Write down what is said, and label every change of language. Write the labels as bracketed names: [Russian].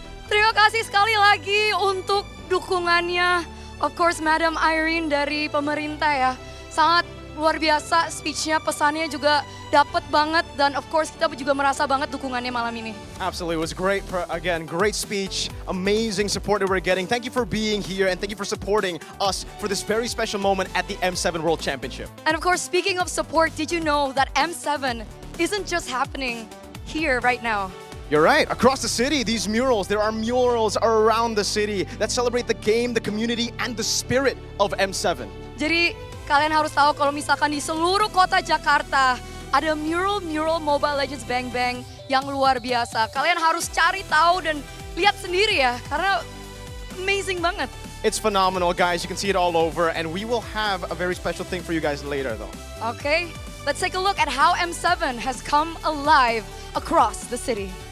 [Indonesian] Terima kasih sekali lagi untuk dukungannya. Of course, Madam Irene dari pemerintah ya. Sangat luar biasa speech-nya, pesannya juga dapet banget dan of course kita juga merasa banget dukungannya malam ini. [English] Absolutely, it was great. Again, great speech, amazing support that we're getting. Thank you for being here and thank you for supporting us for this very special moment at the M7 World Championship. And of course, speaking of support, did you know that M7 isn't just happening here right now? You're right. Across the city, these murals, there are murals around the city that celebrate the game, the community, and the spirit of M7. [Indonesian] Jadi kalian harus tahu kalau misalkan di seluruh kota Jakarta ada mural Mobile Legends Bang Bang yang luar biasa. Kalian harus cari tahu dan lihat sendiri ya, karena amazing banget. [English] It's phenomenal, guys. You can see it all over, and we will have a very special thing for you guys later, though. Okay, let's take a look at how M7 has come alive across the city.